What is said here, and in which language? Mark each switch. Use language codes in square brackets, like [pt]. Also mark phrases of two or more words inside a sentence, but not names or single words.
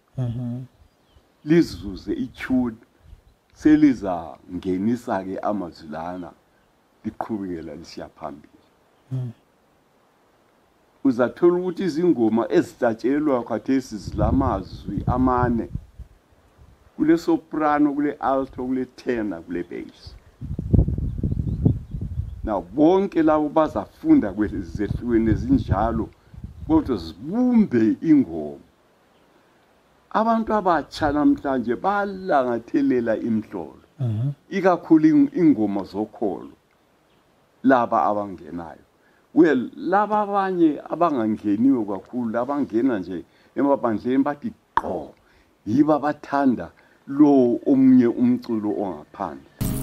[nd] Lizuze itune seliza ngenisa ke amazilana liqhubekela lisiya phambili. Uzathola ukuthi izingoma ezihlatshelwa khathesi zilamazwi amane, kule soprano, kule alto, kule tenor, kule bass. Now bonke labo bazafunda kwezehlukene ezinjalo kodwa zibumbe ingoma. Abantu abatsha namhlanje balangathelela imhlolo, ikakhulu ingoma zokholo laba abangenayo. Well, laba abanye abangangeniwe kakhulu, abangena nje emabandleni bathi qho yiba bathanda lo omunye umculo ongaphandle.